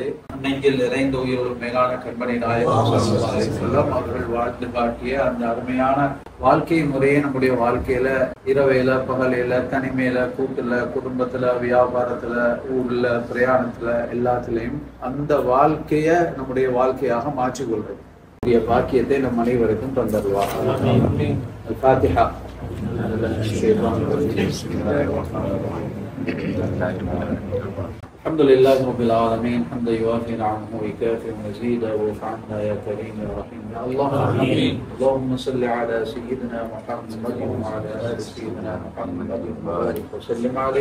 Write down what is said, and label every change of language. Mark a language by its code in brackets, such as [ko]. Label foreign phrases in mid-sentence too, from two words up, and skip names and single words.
[ta] நெஞ்சில் நிறைந்த உயிரோடும் மேலான கண்மணி நாயகம் அவர்கள் வாழ்ந்து காட்டிய அந்த அருமையான வாழ்க்கை முறையை நம்முடைய வாழ்க்கையில இரவையில, பகலையில, தனிமையில, கூட்டுல, குடும்பத்துல, வியாபாரத்துல, ஊர்ல, பிரயாணத்துல, எல்லாத்திலையும் அந்த வாழ்க்கைய நம்முடைய வாழ்க்கையாக மாற்றிக்கொள்றது பாக்கியத்தை நம் அனைவருக்கும் தந்தருவார். [ar] الفاتحة. الحمد لله رب العالمين حمدا يوافي نعمه ويكافئ مزيدا واعف عنا يا كريم يا رحيم يا الله. اللهم صل على سيدنا محمد وعلى ال سيدنا محمد وبارك وسلم عليه.